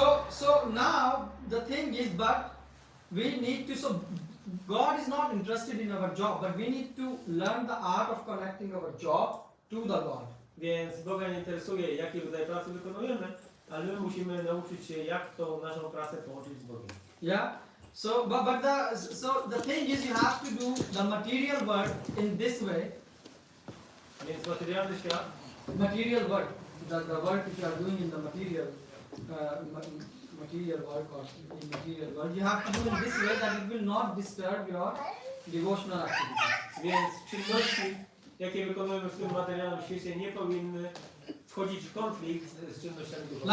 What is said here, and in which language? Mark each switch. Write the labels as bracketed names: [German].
[English] So now the thing is, but we need to. So God is not interested in our job, but we need to learn the art of connecting our job to the God. [Polish] Więc Boga nie interesuje, jaki rodzaj pracy wykonujemy, ale my musimy nauczyć się, jak tą naszą pracę połączyć z Bogiem. [English] Yeah. So, but the thing is, you have to do the material work in this way. [Polish] Więc materialny świat, [English] Material work, the work which you are doing in the material work or in material work, you have to do in this way that it will not disturb your devotional activities. [Polish] więc czynności jakie wykonujemy w tym materialnym świecie, nie powinny wchodzić w konflikt z czynnościami duchowymi.